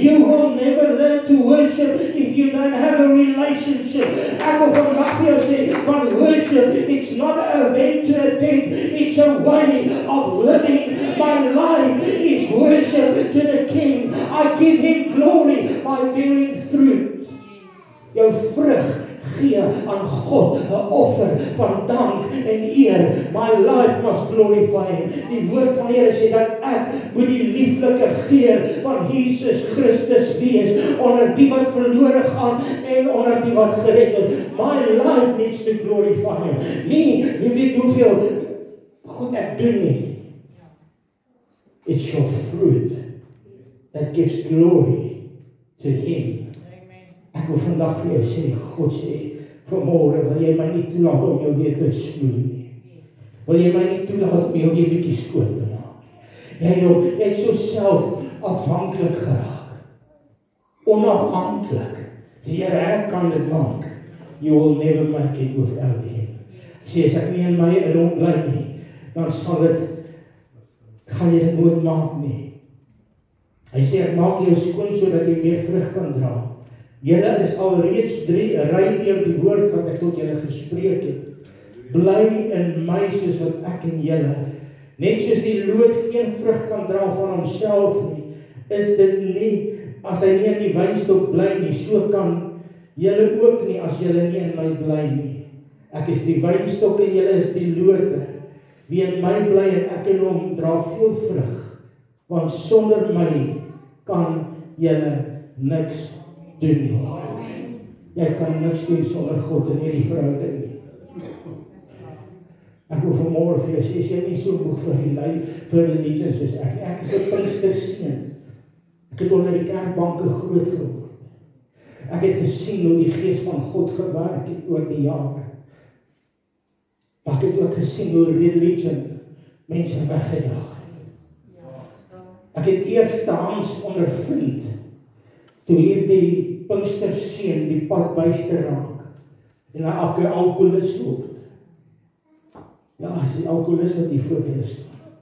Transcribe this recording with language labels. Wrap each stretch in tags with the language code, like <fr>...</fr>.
<en>You will never learn to worship if you don't have a relationship.</en> <af>Ek wil vandag vir jou sê, van worship,</af> <en>it's not an event to attend, it's a way of living. My life is worship to the King. I give Him glory by bearing fruit.</en> <af>Jou vrug gee aan God 'n offer van dank en eer.</af> <en>My life must glorify Him.</en> <af>Die woord van die Here sê dat ek moet die lieflike geur van Jesus Christus wees onder die wat verlore gaan en onder die wat gered is.</af> <en>My life needs to glorify Him.</en> <af>Nie weet hoeveel goed ek doen nie.</af> <en>It's your fruit that gives glory to Him.</en> <af>Ek wil vandag vir jou sê, God sê, vanmôre wil jy my nie toelaat om jou weer te snoei nie. Wil jy my nie toelaat om jou weer bietjie skoon te maak nie. Jy het so self afhanklik geraak. Onafhanklik. Die Here kan dit maak.</af> <en>You will never make it without Him.</en> <af>Sê, as ek nie in my in hom bly nie, dan gaan jy dit nooit maak nie. Hy sê, ek maak jou skoon sodat jy meer vrug kan dra. Julle is alreeds 3 ry deur die woord wat ek tot julle gespreek het. Bly in my soos wat ek in julle. Net soos die loot geen vrug kan dra van homself nie, is dit nie, as hy nie in die wynstok bly nie, so kan julle ook nie as julle nie in my bly nie. Ek is die wynstok en julle is die lote. Wie in my bly en ek in hom dra veel vrug, want sonder my kan julle niks doen nie. Jy kan niks doen sonder God in hierdie verhouding nie. Ek wil vanmôre vir jou sê, jy nie so moeg vir die religion soos ek. Ek is 'n Pinksterseun. Ek het onder die kerkbanke groot geword. Ek het gesien hoe die Gees van God gewerk het oor die jare. Maar ek het ook gesien hoe religion mense weggejaag het. Ek het eerstehands ondervind toe hierdie Pinksterseun die pad byster raak en hy alkoholist word. Ja, as die alkoholist wat hier voor julle staan.</af>